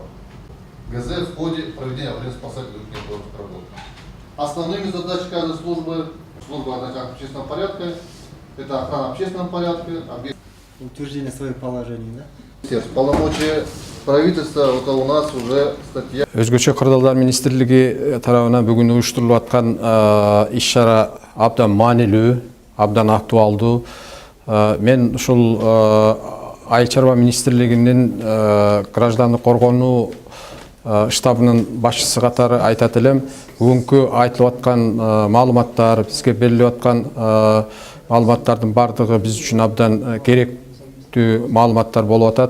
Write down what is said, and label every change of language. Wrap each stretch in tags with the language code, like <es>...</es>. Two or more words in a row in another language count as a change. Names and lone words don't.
<ru>ГЗ в ходе проведения аварийно-спасательных работ. Основными задачами каждой службы общественного порядка это охрана общественного порядка, утверждение своих положений, да? Полномочия правительства это у нас уже статья.</ru> <ky>Өзгөчө кырдаалдар министрлиги тарабынан бүгүн уюштурулуп аткан иш-чара абдан маанилүү, абдан актуалдуу. Мен ушул Айыл чарба министрлигинин граждандык коргонуу штабынын башчысы катары айтат элем, бүгүнкү айтылып аткан маалыматтар, бизге берилип аткан маалыматтардын бардыгы биз үчүн абдан керектүү маалыматтар болуп атат.</ky>